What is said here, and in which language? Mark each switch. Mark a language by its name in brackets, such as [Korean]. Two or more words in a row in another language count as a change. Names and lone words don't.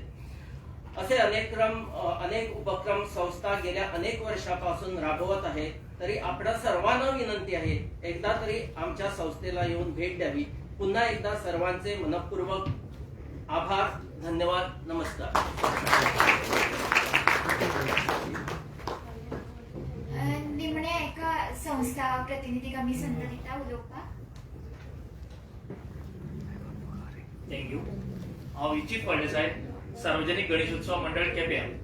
[Marathi] असे अनेक उपक्रम संस्था गेल्या अनेक वर्षापासून राबवत आहे. तरी आपल्या सर्वांना विनंती आहे, एकदा तरी आमच्या संस्थेला येऊन भेट द्यावी. पुन्हा एकदा सर्वांचे मनपूर्वक आभार, धन्यवाद, नमस्कार. [Konkani] निमणे एका संस्था प्रतिनिधी कमी संतरिता उलोवपाक. थँक्यू. हांव इच्छित फळदेसाय, सार्वजनिक गणेशोत्सव मंडळ केप्यां.